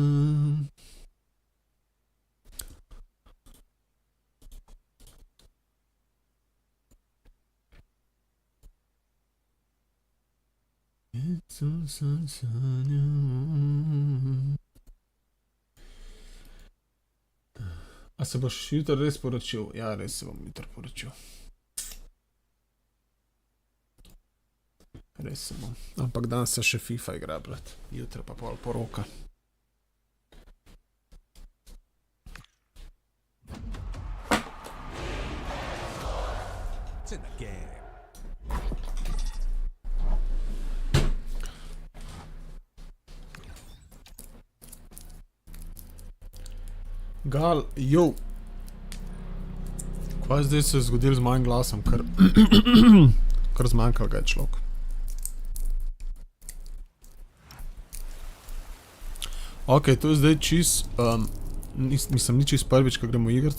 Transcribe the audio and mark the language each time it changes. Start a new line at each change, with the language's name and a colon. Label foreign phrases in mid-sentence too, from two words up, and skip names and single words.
Croatian: Jeco sam sanjao.
Slovenian: A se boš jutro res poročil? Ja, res se bom jutro poročil. Res se bom. Ampak danes se še FIFA igra, brat. Jutro pa pol poroka.
English: It's in the game.
Slovenian: Gal, jo. Kaj zdaj se je zgodil z mojim glasom? Kar zmanjkal ga je človek. Ok, to je zdaj čist, nisem ni čist prvič, ko gremo igrico.